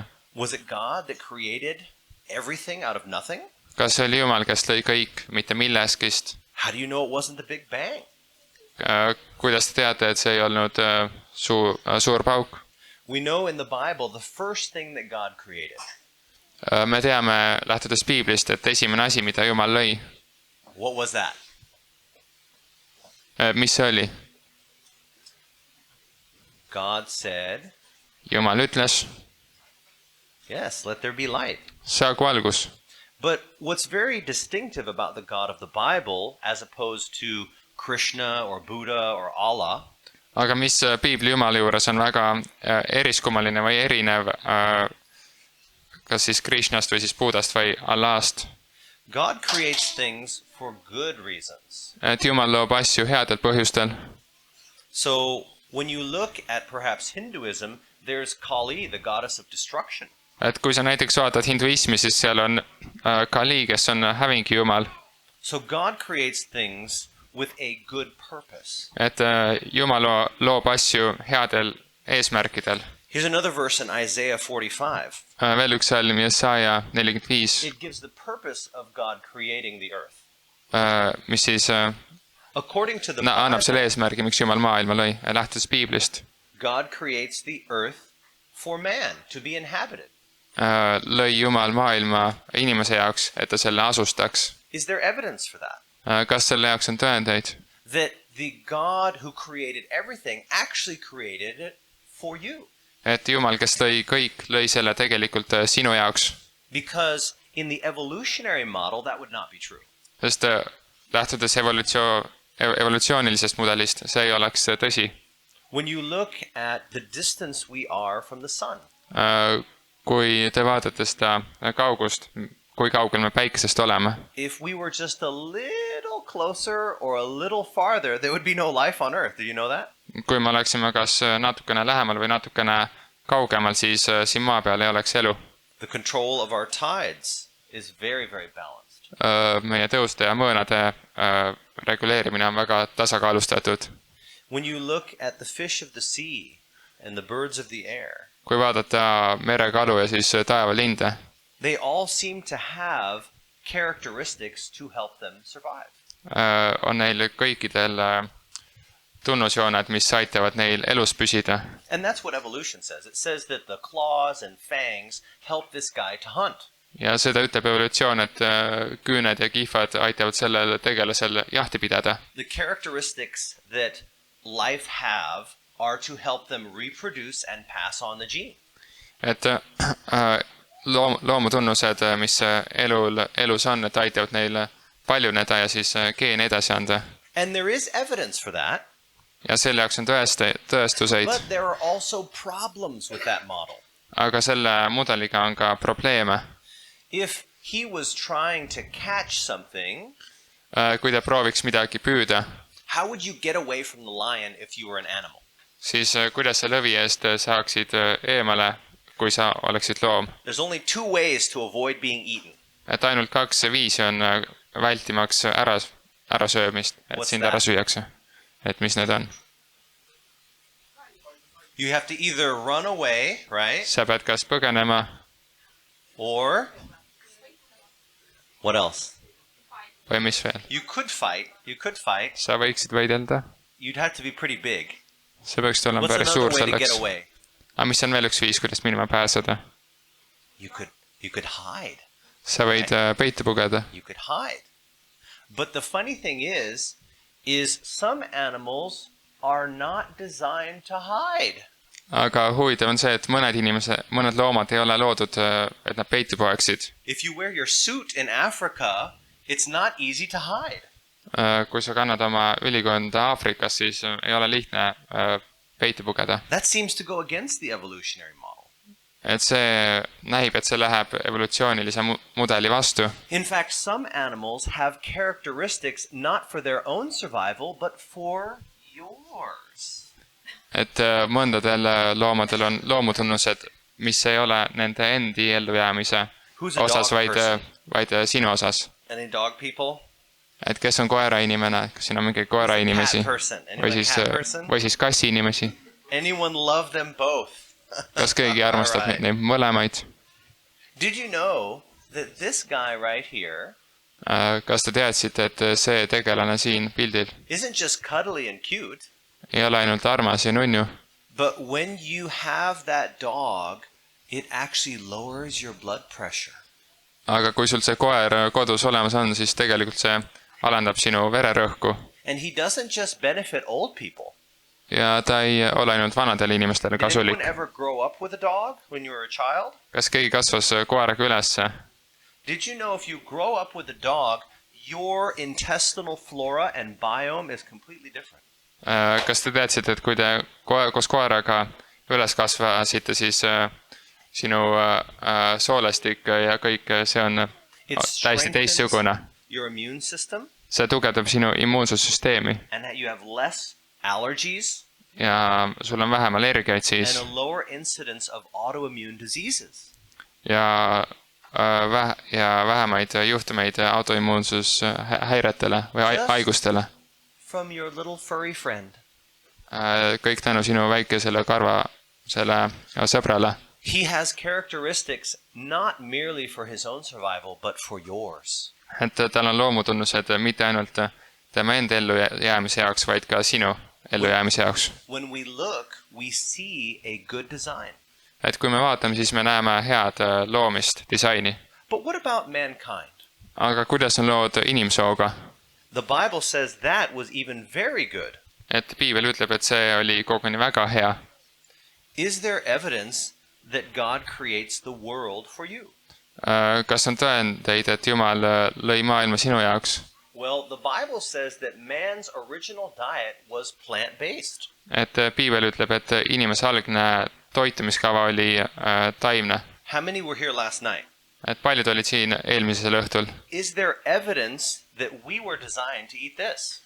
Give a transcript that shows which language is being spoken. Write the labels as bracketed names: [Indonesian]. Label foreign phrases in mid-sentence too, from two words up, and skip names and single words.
[English] Was it God that created everything out of nothing? [Estonian] Kas see oli Jumal, kes lõi kõik, mitte milleskist? [English] How do you know it wasn't the Big Bang? [Estonian] Kuidas te teate, et see ei olnud suur pauk? [English] We know in the Bible the first thing that God created. [Estonian] Me teame, lähtudes Piiblist, et esimene asi, mida Jumal lõi. [English] What was that? [Estonian] Mis see oli? [English] God said, [Estonian] Jumal ütles, [English] yes, let there be light. [Estonian] Saagu valgus. [English] But what's very distinctive about the God of the Bible, as opposed to Krishna or Buddha or Allah, [Estonian] aga mis Piibli Jumala juures on väga eriskummaline või erinev, kas siis Krishnast või siis Buddhast või Allahst? [English] God creates things for good reasons. [Estonian] Et Jumal loob asju headel põhjustel. [English] So when you look at perhaps Hinduism, there's Kali, the goddess of destruction. [Estonian] Et kui sa näiteks vaatad hinduismi, siis seal on Kali, kes on hävingi Jumal. [English] So God creates things with a good purpose. [Estonian] Et Jumal loob asju headel eesmärkidel. [English] Here's another verse in Isaiah 45. [Estonian] Veel üks salm, Jesaja 45. [English] It gives the purpose of God creating the earth. [Estonian] Mis siis annab selle eesmärgi, miks Jumal maailma lõi, lähtudes Piiblist. [English] God creates the earth for man to be inhabited. [Estonian] Lõi Jumal maailma inimese jaoks, et ta selle asustaks. [English] Is there evidence for that? [Estonian] Kas selle jaoks on tõendeid? [English] That the God who created everything actually created it for you. [Estonian] Et Jumal, kes lõi kõik, lõi selle tegelikult sinu jaoks. [English] Because in the evolutionary model that would not be true. [Estonian] Sest lähtudes evolutsioonilisest mudelist, see ei oleks tõsi. [English] When you look at the distance we are from the sun. [Estonian] Kui te vaatate seda kaugust, kui kaugel me päikesest oleme. [English] If we were just a little closer or a little farther, there would be no life on earth. Do you know that? [Estonian] Kui me oleksime kas natukene lähemal või natukene kaugemal, siis siin maa peal ei oleks elu. [English] The control of our tides is very, very balanced. [Estonian] Meie tõuste ja mõõnade reguleerimine on väga tasakaalustatud. [English] When you look at the fish of the sea and the birds of the air. [Estonian] Kui vaadata merekalu ja siis taevalinde. [English] They all seem to have characteristics to help them survive. [Estonian] On neil kõikidel tunnusjooned, mis aitavad neil elus püsida. [English] And that's what evolution says. It says that the claws and fangs help this guy to hunt. [Estonian] Ja seda ütleb evolutsioon, et küüned ja kihvad aitavad sellel tegelasel jahti pidada. [English] The characteristics that life have are to help them reproduce and pass on the gene. [Estonian] Et loomutunnused, mis elus on, et aitavad neil paljuneda ja siis geeni edasi anda. [English] And there is evidence for that. [Estonian] Ja selle jaoks on tõestuseid. [English] But there are also problems with that model. [Estonian] Aga selle mudeliga on ka probleeme. [English] If he was trying to catch something, [Estonian] kui ta prooviks midagi püüda, [English] how would you get away from the lion if you were an animal? [Estonian] Siis kuidas sa lõvi eest saaksid eemale, kui sa oleksid loom? [English] There's only 2 ways to avoid being eaten. [Estonian] Et ainult 2 viisi on vältimaks ärasöömist, et sind ära süüakse. Et mis need on? [English] You have to either run away, right? [Estonian] Sa pead kas põgenema. [English] Or what else? [Estonian] Või mis veel? [English] You could fight. [Estonian] Sa võiksid võidelda. [English] You'd have to be pretty big. [Estonian] See peaks olema päris suur selleks. Aga mis on veel üks viis, kuidas minema pääseda? [English] You could hide. [Estonian] Sa võid peitu pugeda. [English] You could hide. But the funny thing is some animals are not designed to hide. [Estonian] Aga huvitav on see, et mõned loomad ei ole loodud, et nad peitu poeksid. [English] If you wear your suit in Africa, it's not easy to hide. [Estonian] Kui sa kannad oma ülikonda Aafrikas, siis ei ole lihtne peitu pugeda. [English] That seems to go against the evolutionary model. [Estonian] Et see näib, et see läheb evolutsioonilise mudeli vastu. [English] In fact, some animals have characteristics not for their own survival, but for yours. [Estonian] Et mõndadel loomadel on loomutunnused, mis ei ole nende endi ellujäämise osas, vaid sinu osas. [English] Any dog people? [Estonian] Et kes on koerainimene, kas siin on mingi koerainimesi või siis kassiinimesi? [English] Anyone love them both? [Estonian] Kas keegi armastab neid mõlemaid? [English] Did you know that this guy right here [Estonian] kas te teadsite, et see tegelane siin pildil [English] isn't just cuddly and cute? [Estonian] Ei ole ainult armas ja nunnu. [English] But when you have that dog, it actually lowers your blood pressure. [Estonian] Aga kui sul see koer kodus olemas on, siis tegelikult see alandab sinu vererõhku. [English] And he doesn't just benefit old people. [Estonian] Ja ta ei ole ainult vanadele inimestele kasulik. [English] Did anyone ever grow up with a dog when you were a child? [Estonian] Kas keegi kasvas koeraga ülesse? [English] Did you know if you grow up with a dog, your intestinal flora and biome is completely different? [Estonian] Kas te teadsite, et kui te koos koeraga üles kasvasite, siis sinu soolestik ja kõik see on täiesti teistsugune. See tugevdab sinu immuunsussüsteemi. Ja sul on vähem allergiaid siis. Ja vähemaid juhtumeid autoimmuunsushäiretele või haigustele. [English] From your little furry friend. [Estonian] Kõik tänu sinu väikesele karvasele sõbrale. [English] He has characteristics not merely for his own survival, but for yours. [Estonian] Et tal on loomutunnused mitte ainult tema enda ellujäämise jaoks, vaid ka sinu ellujäämise jaoks. [English] When we look, we see a good design. [Estonian] Et kui me vaatame, siis me näeme head loomist, disaini. [English] But what about mankind? [Estonian] Aga kuidas on lood inimsooga? [English] The Bible says that was even very good. [Estonian] Et Piibel ütleb, et see oli koguni väga hea. [English] Is there evidence that God creates the world for you? [Estonian] Kas on tõendeid, et Jumal lõi maailma sinu jaoks? [English] Well, the Bible says that man's original diet was plant-based. [Estonian] Et piibel ütleb, et inimese algne toitumiskava oli taimne. [English] How many were here last night? [Estonian] Et paljud olid siin eelmisel õhtul. [English] Is there evidence that we were designed to eat this?